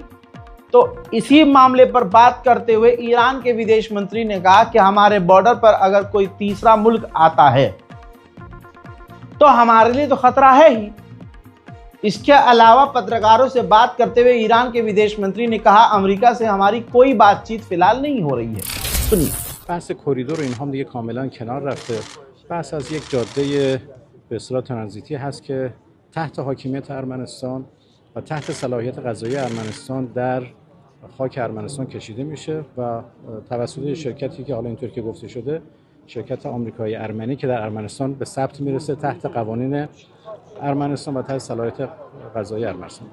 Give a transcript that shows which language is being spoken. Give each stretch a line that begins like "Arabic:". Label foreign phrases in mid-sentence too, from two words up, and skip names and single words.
Hindi: तो इसी मामले पर बात करते हुए ईरान के विदेश मंत्री ने कहा कि हमारे बॉर्डर पर अगर कोई तीसरा मुल्क आता है तो हमारे लिए तो खतरा है ही। इसके अलावा पत्रकारों से बात करते हुए ईरान के विदेश मंत्री ने कहा अमेरिका से हमारी कोई बातचीत फिलहाल नहीं हो रही है। सुनिए।
Persian: بحث کریدور اینها هم دیگه کاملا کنار رفته. بحث از یک جاده به اصطلاح ترانزیتی هست که تحت حاکمیت ارمنستان و تحت صلاحیت قضایی ارمنستان در خاک ارمنستان کشیده میشه و توسط شرکتی که حالا اینطور که گفته شده شرکت آمریکایی ارمنی که در ارمنستان به ثبت میرسه تحت قوانین ارمنستان و تحت صلاحیت قضایی ارمنستان.